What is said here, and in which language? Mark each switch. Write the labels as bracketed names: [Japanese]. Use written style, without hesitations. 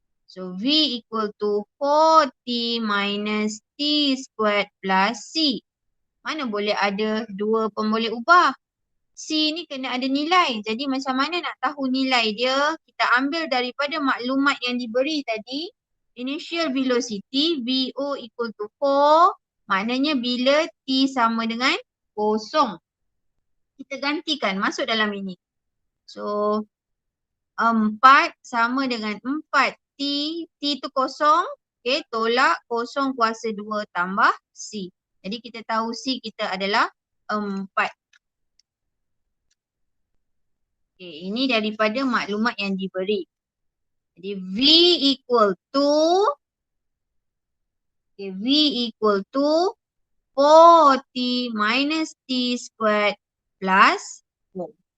[English] So V equal to 4T minus T squared plus C. [Malay] Mana boleh ada 2 pun boleh ubah. C ni kena ada nilai. Jadi macam mana nak tahu nilai dia? Kita ambil daripada maklumat yang diberi tadi. [English] Initial velocity VO equal to 4. [Malay] Maknanya bila T sama dengan 0. Kita gantikan masuk dalam ini. So 4 sama dengan 4. T tu 0. Okay, tolak 0 kuasa 2 tambah C. Jadi kita tahu C kita adalah 4. Okay, ini daripada maklumat yang diberi. [English] Jadi V equal to V equal to 4T minus T squared plus 4.